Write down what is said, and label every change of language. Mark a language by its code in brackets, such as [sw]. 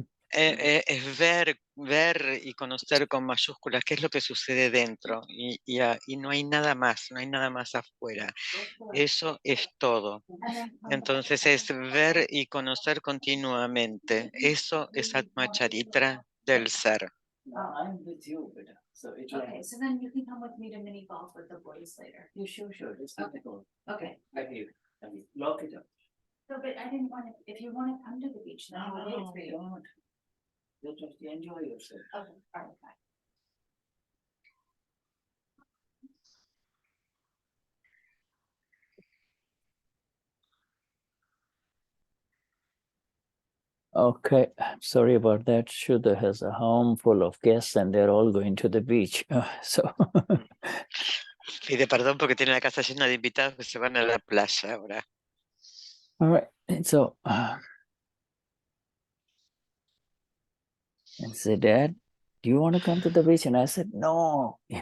[es] Es ver y conocer con mayúsculas qué es lo que sucede dentro, y no hay nada más, no hay nada más afuera. Eso es todo. Entonces es ver y conocer continuamente. Eso es Atma Charitra del ser. [en] I'm with you, Beta. So okay, so then you can come with me to mini golf with the boys later. You sure? It's difficult. Okay. Have you lock it up? So, but I didn't want to. If you want to come to the beach, then I'll wait for you. You'll just enjoy yourself. Okay. All right. Bye. Okay, sorry about that. Shuddha has a home full of guests and they're all going to the beach. [es] Pide perdón porque tiene la casa llena de invitados que se van a la playa ahora. [en] All right, so and said, Dad, do you want to come to the beach? And I said, no.